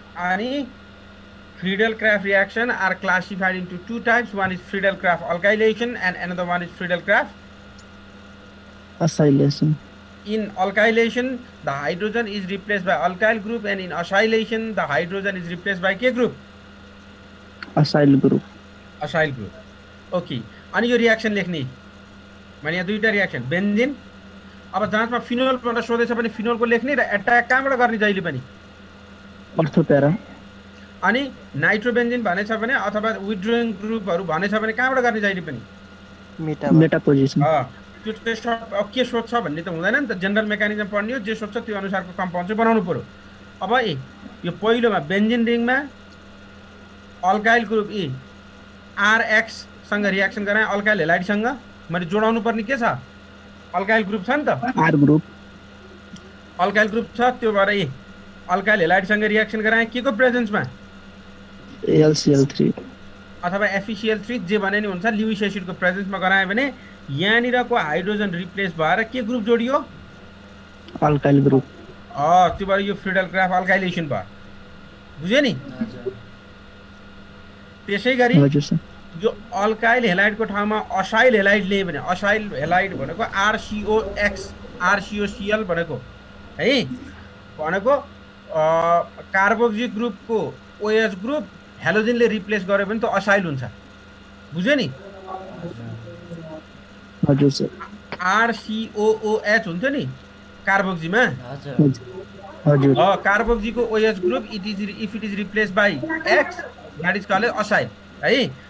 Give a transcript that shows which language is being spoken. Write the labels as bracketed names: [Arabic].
[Nepali] अनि [English] Friedel-Crafts reaction are classified into two types. One is Friedel-Crafts alkylation and another one is Friedel-Crafts Acylation. In alkylation the hydrogen is replaced by alkyl group, and in acylation the hydrogen is replaced by [Nepali] के [English] group? Acyl group. acyl group. [Nepali] Okay, अनि यो reaction लेख्ने मैले यहाँ दुईटा reaction benzene. अब जाँचमा phenol भनेर सोधेछ भने फिनोलको लेख्ने र एट्याक कहाँबाट गर्ने जहिले पनि [English] Ortho para. [Nepali] अनि नाइट्रोबेन्जिन भनेछ भने अथवा विथड्रोइङ ग्रुपहरु भनेछ भने कहाँबाट गर्ने जहिले पनि [English] Meta position. [Nepali] त्यो चाहिँ के सोध्छ भन्ने त हुँदैन नि त, जेनरल मेकानिजम पढ्ने हो, जे सोध्छ त्यो अनुसारको कम्पाउन्ड चाहिँ बनाउनु पर्यो। अब यो पहिलोमा बेन्जिन रिङमा अल्काइल ग्रुप ई RX सँग रिएक्सन गराए अल्काइल हेलाइड सँग, मैले जोडाउनु पर्ने के छ? अल्काइल ग्रुप छ नि त, [English] R group. [Nepali] अल्काइल ग्रुप छ, त्यो भएर ई अल्काइल हेलाइड सँग रिएक्सन गराए के को प्रेजेन्समा? [English] AlCl3. [Nepali] अथवा FeCl3 जे भने नि हुन्छ, ल्युइस एसिडको प्रेजेन्समा गराए भने यहाँनिरको हाइड्रोजन रिप्लेस भएर के ग्रुप जोडियो? [English] Alkyl group. [Nepali] त्यो भएर यो फ्रिडल क्राफ्ट अल्काइलेसन भयो, बुझ्यो नि? त्यसै गरी हजुर सर। यो अल्काइल हेलाइडको ठाउँमा असाइल हेलाइड लिए भने असाइल हेलाइड भनेको RCOX RCOCl भनेको है, भनेको कार्बोक्सी ग्रुपको OH ग्रुप हेलोजनले रिप्लेस गर्यो भने त असाइल हुन्छ, बुझ्यो नि? हजुर सर। RCOOH हुन्छ नि कार्बोक्सीमा, हजुर। [English] कार्बोक्सीको OH group if it is replace by X that is called acyl है।